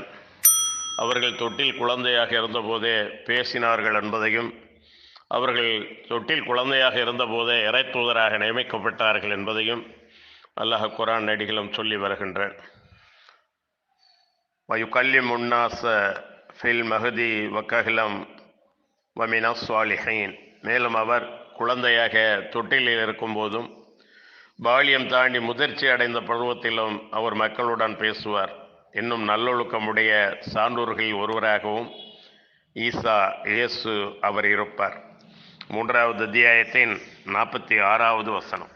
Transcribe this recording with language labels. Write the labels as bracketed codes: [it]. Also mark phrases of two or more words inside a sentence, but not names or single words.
[ta] அவர்கள் தொட்டில் குழந்தையாக இருந்தபோதே பேசினார்கள் என்பதையும், அவர்கள் தொட்டில் குழந்தையாக இருந்தபோதே இறை தூதராக நியமிக்கப்பட்டார்கள் என்பதையும் அல்லாஹ் குர்ஆன் நடிகளும் சொல்லி வருகின்றார். [ar] வயுகல்லிமு النَّاسَ فِي الْمَهْدِ وَكَهْلًا وَمِنَ الصَّالِحِينَ. [ta] மேலும் அவர் குழந்தையாக தொட்டிலில் இருக்கும்போதும் பாலியம் தாண்டி முதிர்ச்சி அடைந்த பருவத்திலும் அவர் மக்களுடன் பேசுவார். இன்னும் நல்லொழுக்கமுடைய சான்றோர்களில் ஒருவராகவும் ஈசா இயேசு அவர் இருப்பார். 3வது அத்தியாயத்தின் 46வது வசனம்.